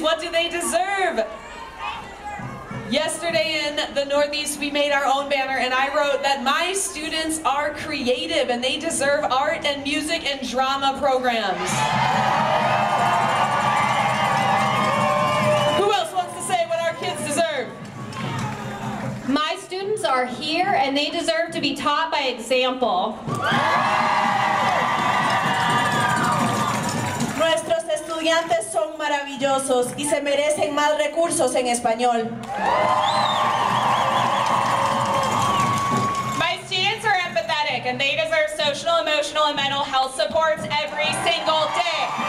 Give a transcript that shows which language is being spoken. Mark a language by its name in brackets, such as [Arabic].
[English] What do they deserve? Yesterday in the Northeast, we made our own banner, and I wrote that my students are creative, and they deserve art and music and drama programs. Who else wants to say what our kids deserve? My students are here, and they deserve to be taught by example. [Spanish] Nuestros estudiantes son maravillosos y se merecen más recursos en español. [English] My students are empathetic, and they deserve social, emotional, and mental health supports every single day.